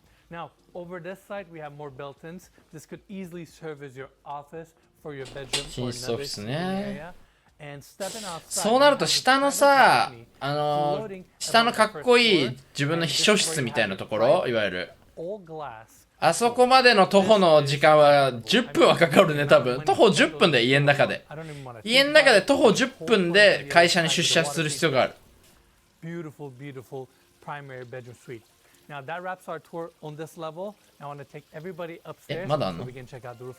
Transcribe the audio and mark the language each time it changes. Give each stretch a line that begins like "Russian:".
English: Now, over this side, we have more built-ins. This could easily serve as your office for your bedroom or another sitting area. And stepping outside,
Japanese: そうなると下のさ、下のかっこいい自分の秘書室みたいなところ、いわゆる。あそこまでの徒歩の時間は10分はかかるね、多分。徒歩10分で家の中で。家の中で徒歩10分で会社に出社する必要がある。
English: Beautiful, beautiful primary bedroom suite. Now that wraps our tour on this level. I want to take everybody upstairs so we can check out the roof.